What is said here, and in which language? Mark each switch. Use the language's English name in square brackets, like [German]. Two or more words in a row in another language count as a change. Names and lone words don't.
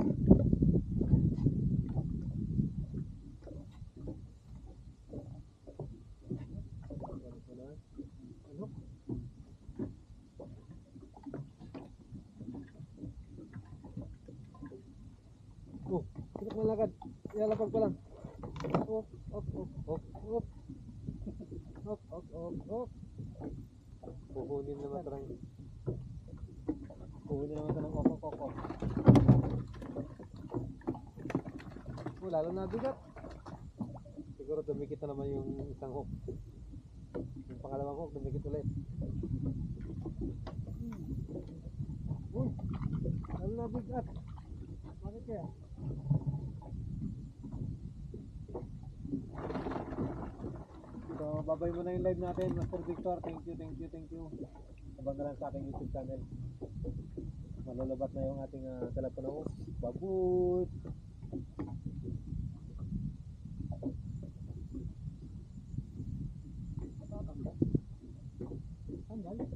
[Filipino] Ano? Oh, sinak malakad. Ilalapag pa lang. Op, op, op, op, op. Op, op, op, op. Puhunin naman ito ng... Puhunin naman ito ng op, op, op, op. Oh, lalo na bigat. Siguro dumikit na naman yung isang hook. Yung pangalawang hook, dumikit ulit. Uy, lalo na bigat. Bakit kaya? So, babay mo na yung live natin, Master Victor. [English] Thank you, thank you, thank you. [Filipino] Abang ka lang sa aking YouTube channel. Malulabat na yung ating telepono. Babut! Sandal.